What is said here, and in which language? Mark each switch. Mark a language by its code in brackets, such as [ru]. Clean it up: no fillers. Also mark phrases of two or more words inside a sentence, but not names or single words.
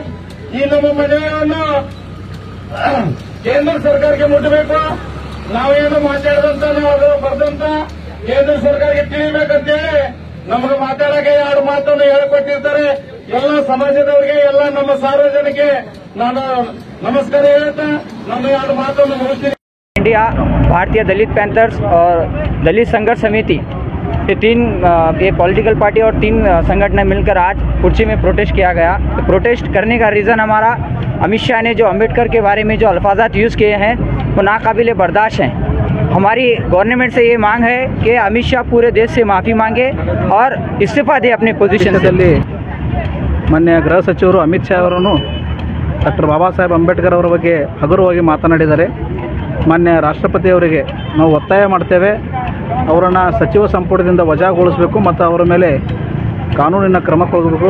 [kn] ಈ ನಮ್ಮ ಮನವಿಯನ್ನು ಕೇಂದ್ರ ಸರ್ಕಾರಕ್ಕೆ ಮುಟ್ಟಬೇಕು. ನಾವೇನು ಮಾತಾಡಿದಂತ ನಾವು ಅದು ಬರ್ದಂತ ಕೇಂದ್ರ ಸರ್ಕಾರಕ್ಕೆ ತಿಳಿಬೇಕಂತೇಳಿ ನಮಗೆ ಮಾತಾಡಕ್ಕೆ 2 ಮಾತನ್ನು ಹೇಳಿಕೊಟ್ಟಿರ್ತಾರೆ. ಎಲ್ಲ ಸಮಾಜದವರಿಗೆ, ಎಲ್ಲ ನಮ್ಮ ಸಾರ್ವಜನಿಕ ನಾನು ನಮಸ್ಕಾರ ಹೇಳ್ತಾ ನಮ್ಮ 2 ಮಾತನ್ನು ಮುಗಿಸ್ತೀನಿ. [hi] इंडिया, भारतीय दलित पैंथर्स और दलित संघर्ष समिति ये 3 ये [en] political party [hi] और 3 संगठन मिलकर आज कुर्सी में प्रोटेस्ट किया गया। तो प्रोटेस्ट करने का रीज़न हमारा अमित शाह ने जो अम्बेडकर के बारे में जो अल्फाजात यूज़ किए हैं वो नाकाबिले बर्दाश्त हैं। हमारी गवर्नमेंट से ये मांग है कि अमित शाह पूरे देश से माफ़ी मांगे और इस्तीफा दे अपनी पोजीशन से। [kn] ಮಾನ್ಯ ಗೃಹ ಸಚಿವರು ಅಮಿತ್ ಶಾ ಅವರನ್ನು ಡಾಕ್ಟರ್ ಬಾಬಾ ಸಾಹೇಬ್ ಅಂಬೇಡ್ಕರ್ ಅವರ ಬಗ್ಗೆ ಹಗುರವಾಗಿ ಮಾತನಾಡಿದ್ದಾರೆ. ಮಾನ್ಯ ರಾಷ್ಟ್ರಪತಿಯವರಿಗೆ ನಾವು ಒತ್ತಾಯ ಮಾಡ್ತೇವೆ, ಅವರನ್ನು ಸಚಿವ ಸಂಪುಟದಿಂದ ವಜಾಗೊಳಿಸಬೇಕು ಮತ್ತು ಅವರ ಮೇಲೆ ಕಾನೂನಿನ ಕ್ರಮ ಕೈಗೊಳ್ಳಬೇಕು.